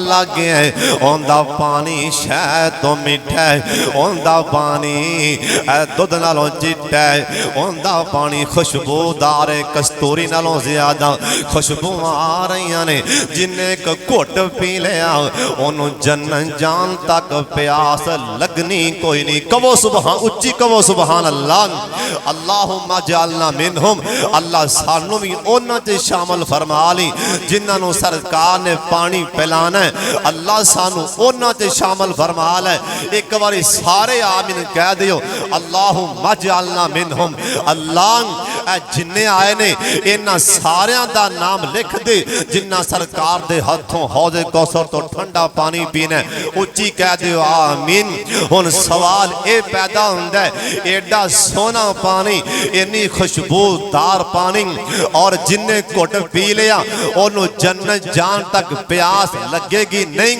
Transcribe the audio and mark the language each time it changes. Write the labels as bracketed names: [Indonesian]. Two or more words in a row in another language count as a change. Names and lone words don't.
[Punjabi] لگ گیا ہے اوندا پانی شہد تو میٹھا ہے، اوندا پانی دودھ نالوں چٹا ہے، اوندا پانی خوشبودار ہے، کستوری نالوں زیادہ خوشبو آ رہی نے، جن ایک گھٹ پی لیا انہوں جنت جان تک پیاس لگنی کوئی نہیں۔ کہو سبحان، اچھی کہو [Arabic] سبحان اللہ۔ اللہم اجعلنا منہم، [Punjabi] اللہ سانوں بھی انہاں تے شامل فرما لی جنہاں سرکار نے پانی پلانا ہے، اللہ سانو انہاں تے شامل فرما لے۔ ایک باری سارے آمین کہہ دیو، [Arabic] اللہم اجعلنا منہم۔ [Punjabi] اللہ اے جننے آئے نے انہاں ساریاں دا نام لکھ دے جنہاں سرکار دے ہتھوں حوض کوثر تو ٹھنڈا پانی پینے، اچھی کہہ دیو آمین۔ ان سوال اے پیدا ہوندہ ہے ایڈا سونا پانی، انی خوشبودار پانی، اور جننے گھٹ پی لیا انہوں جنت جان تک پیاس لگے گی نہیں۔